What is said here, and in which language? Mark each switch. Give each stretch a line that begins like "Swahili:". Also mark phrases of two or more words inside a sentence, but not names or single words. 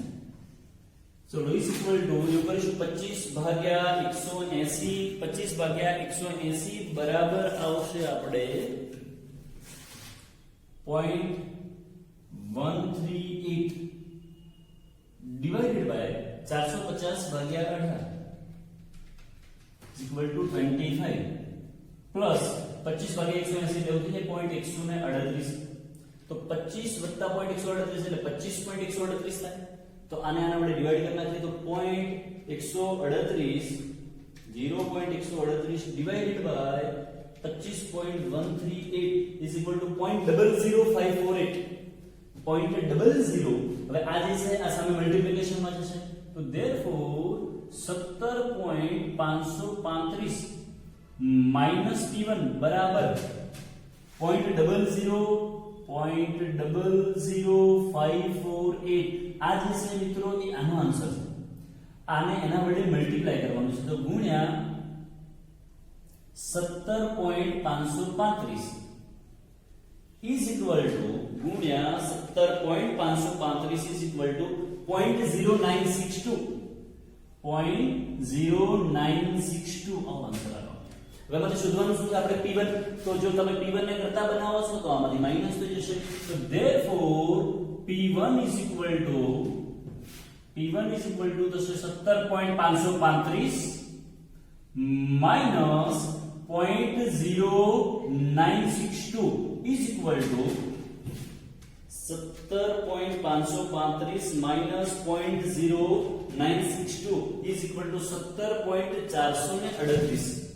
Gujarati: ચલો
English: is equal to
Gujarati: જો કરીશું 25 ભાગ્યા 180, 25 ભાગ્યા 180 બરાબર આવશે આપણે 0.138
English: divided by
Gujarati: 450 ભાગ્યા 18
English: equal to
Gujarati: 25 પ્લસ 25 ભાગ્યા 180 એટલે થઈ જાય 0.138. તો 25 વત્તા 0.138 એટલે 25.138 થાય. તો આને આના વડે ડિવાઈડ કરી નાખીએ તો 0.138
English: divided by 25.138 is equal to
Gujarati: 0.00548. 0.00. હવે આ જે છે આ સામે મલ્ટીપ્લિકેશન માં જશે તો
English: therefore 17.535 minus P1
Gujarati: બરાબર 0.00548. આ જે છે મિત્રો એ આનો આન્સર છે. આને એના વડે મલ્ટીપ્લાય કરવાનું છે તો ગુણ્યા 17.535
English: is equal to
Gujarati: ગુણ્યા 17.535
English: is equal to
Gujarati: 0.0962. 0.0962 આવો આન્સર આવ્યો. હવે મને શોધવાનું શું છે આપણે P1. તો જો તમે P1 ને કરતા બનાવો છો તો આમાંથી માઈનસ થઈ જશે. તો
English: therefore P1 is equal to
Gujarati: થશે
English: 17.535 minus 0.0962 is equal to 17.535 minus 0.0962 is equal to 17.438